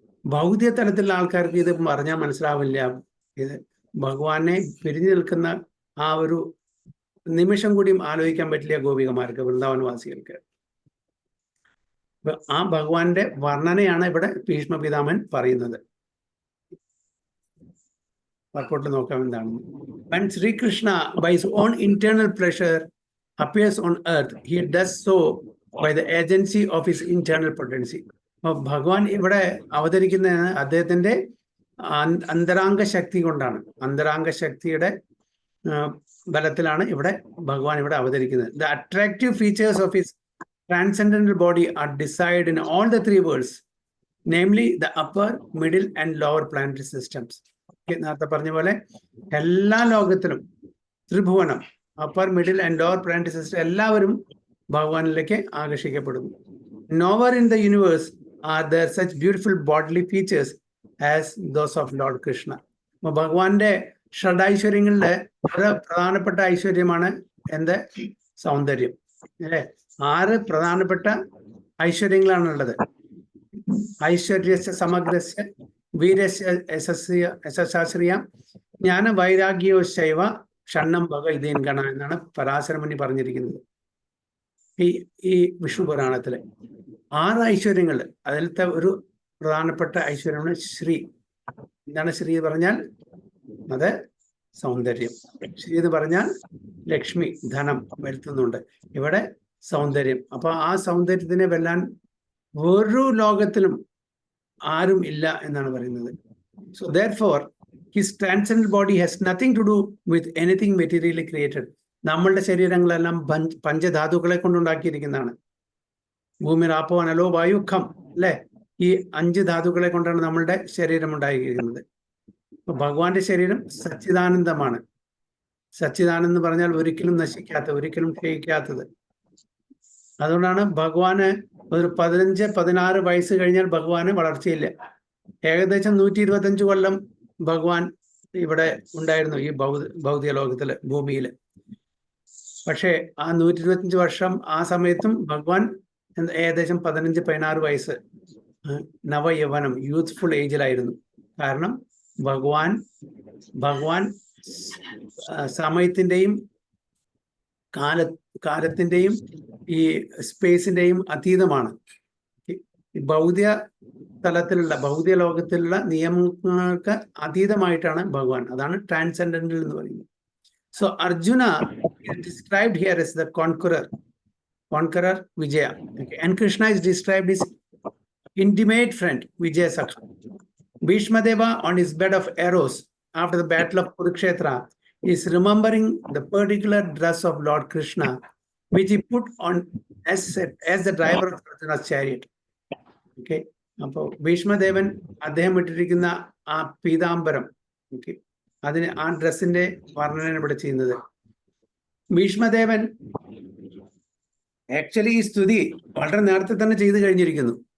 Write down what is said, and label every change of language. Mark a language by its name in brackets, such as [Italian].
[Malayalam] ഭൗതിക തലത്തിലുള്ള ആൾക്കാർക്ക് ഇത് പറഞ്ഞാൽ മനസ്സിലാവില്ല. ഇത് ഭഗവാനെ പിരിഞ്ഞു നിൽക്കുന്ന ആ ഒരു നിമിഷം കൂടിയും ആലോചിക്കാൻ പറ്റില്ല ഗോപികമാർക്ക്, വൃന്ദാവനവാസികൾക്ക്. ആ ഭഗവാന്റെ വർണ്ണനയാണ് ഇവിടെ ഭീഷ്മ പിതാമഹൻ പറയുന്നത്. വർക്കൗട്ട് നോക്കാം എന്താണ്. [English] When Sri Krishna by his own internal pleasure appears on earth, he does so by the agency of his internal potency. [Malayalam] ഭഗവാൻ ഇവിടെ അവതരിക്കുന്നത് അദ്ദേഹത്തിന്റെ അന്തരാംഗ ശക്തി കൊണ്ടാണ്. അന്തരാംഗ ശക്തിയുടെ ബലത്തിലാണ് ഇവിടെ ഭഗവാൻ ഇവിടെ അവതരിക്കുന്നത്. [English] The attractive features of his transcendental body are decided in all the three worlds, namely the upper, middle and lower planetary systems. [Malayalam] നേരത്തെ പറഞ്ഞ പോലെ എല്ലാ ലോകത്തിലും ത്രിഭുവനം, [English] upper, middle and lower planetary system [Malayalam] എല്ലാവരും ഭഗവാനിലേക്ക് ആകർഷിക്കപ്പെടുന്നു. [English] Nowhere in the universe are there such beautiful bodily features as those of Lord Krishna. [Malayalam] ഭഗവാന്റെ ഷഡൈശ്വര്യങ്ങളിലെ ഒരു പ്രധാനപ്പെട്ട ഐശ്വര്യമാണ് എന്ത്? സൗന്ദര്യം. അല്ലെ? 6 പ്രധാനപ്പെട്ട ഐശ്വര്യങ്ങളാണുള്ളത്. [Sanskrit] ഐശ്വര്യസ്യ സമഗ്രസ്യ വീരസ്യ യശസ്ശ്രിയ ജ്ഞാന വൈരാഗ്യോ ശൈവ ഷണ്ണം ഭഗ ഇതേൻ ഗണ [Malayalam] എന്നാണ് പരാശരമുനി പറഞ്ഞിരിക്കുന്നത് ഈ വിഷ്ണു പുരാണത്തില്. 6 ഐശ്വര്യങ്ങൾ, അതിലത്തെ ഒരു പ്രധാനപ്പെട്ട ഐശ്വര്യമാണ് ശ്രീ. എന്താണ് ശ്രീ പറഞ്ഞാൽ? അത് സൗന്ദര്യം. ശ്രീ എന്ന് പറഞ്ഞാൽ ലക്ഷ്മി, ധനം വരുത്തുന്നുണ്ട്. ഇവിടെ സൗന്ദര്യം. അപ്പൊ ആ സൗന്ദര്യത്തിനെ വെല്ലാൻ ഒരു ലോകത്തിലും ആരും ഇല്ല എന്നാണ് പറയുന്നത്. [English] So therefore his transcendental body has nothing to do with anything materially created. [Malayalam] നമ്മളുടെ ശരീരങ്ങളെല്ലാം പഞ്ചധാതുക്കളെ കൊണ്ടുണ്ടാക്കിയിരിക്കുന്നതാണ്. ഭൂമി, ആപ്പോ, അനലോ, വായു, ഖം, അല്ലെ? ഈ 5 ധാതുക്കളെ കൊണ്ടാണ് നമ്മളുടെ ശരീരം ഉണ്ടായിരിക്കുന്നത്. അപ്പൊ ഭഗവാന്റെ ശരീരം സച്ചിദാനന്ദമാണ്. സച്ചിദാനന്ദം എന്ന് പറഞ്ഞാൽ ഒരിക്കലും നശിക്കാത്ത, ഒരിക്കലും ക്ഷയിക്കാത്തത്. അതുകൊണ്ടാണ് ഭഗവാന് ഒരു 15-16 വയസ്സ് കഴിഞ്ഞാൽ ഭഗവാന് വളർച്ചയില്ല. ഏകദേശം 125 കൊല്ലം ഭഗവാൻ ഇവിടെ ഉണ്ടായിരുന്നു ഈ ഭൗതിക ലോകത്തില്, ഭൂമിയില്. പക്ഷേ ആ 125 വർഷം ആ സമയത്തും ഭഗവാൻ ഏകദേശം 15-16 വയസ്സ് നവയൗവനം, യൂത്ത്ഫുൾ ഏജിലായിരുന്നു. കാരണം ഭഗവാൻ സമയത്തിന്റെയും കാലത്തിന്റെയും ഈ സ്പേസിന്റെയും അതീതമാണ്. ഭൗതിക തലത്തിലുള്ള, ഭൗതിക ലോകത്തിലുള്ള നിയമങ്ങൾക്ക് അതീതമായിട്ടാണ് ഭഗവാൻ. അതാണ് ട്രാൻസെൻഡന്റൽ എന്ന് പറയുന്നത്. [English] So Arjuna is described here as the conqueror Vijaya. Okay. And Krishna is described as intimate friend Vijaya Sakha. Bhishma Deva on his bed of arrows after the battle of Kurukshetra is remembering the particular dress of Lord Krishna which he put on as the driver of Arjuna's chariot. [Malayalam] Okay. അപ്പോൾ ഭീഷ്മദേവൻ അദ്ദേഹം ഇട്ടിരിക്കുന്ന ആ Peethambaram, okay, അതിന് ആ ഡ്രസ്സിന്റെ വർണ്ണന ഇവിടെ ചെയ്യുന്നത്. ഭീഷ്മദേവൻ actually ഈ സ്തുതി വളരെ നേരത്തെ തന്നെ ചെയ്തു കഴിഞ്ഞിരിക്കുന്നു.